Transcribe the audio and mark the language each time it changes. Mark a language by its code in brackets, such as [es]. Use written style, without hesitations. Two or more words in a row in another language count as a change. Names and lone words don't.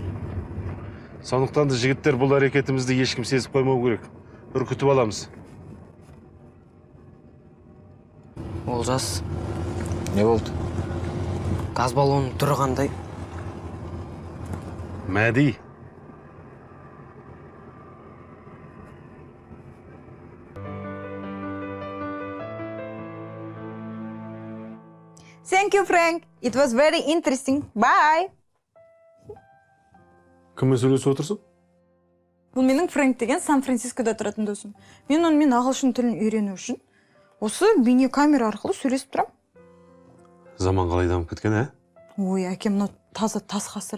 [kk] Сондықтан да жігіттер бұл әрекетімізді ешкім сезіп қоймау керек. Үркітіп аламыз. Олжас, Не болды? газ баллонның түрі қандай? Мәди. [en] Thank you, Frank. It was very interesting. Bye. [kk] Кіммен сөйлесіп отырсың? Бұл менің Фрэнк деген Сан-Францискода тұратын досым. Мен онымен ағылшын тілін үйрену үшін осы бейне камера арқылы сөйлесіп тұрам. Заман қалай дамып кеткен, ә? Ой, әкем мынау таза тас ғасыры.